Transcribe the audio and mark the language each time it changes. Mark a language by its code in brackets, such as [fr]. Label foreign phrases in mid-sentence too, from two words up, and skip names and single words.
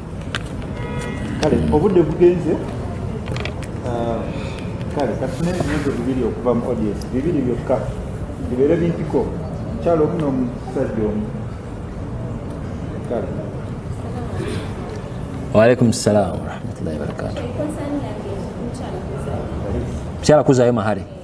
[lg] Kale obudde bugenze kale katune ebintu bibiri okuva mu audience bibiri byokka bibeere bimpiko mukyalo omu n'omusajja omu. Kale [ar] وعليكم السلام ورحمة الله وبركاته. [lg] Mukyala kuzaayo mahale.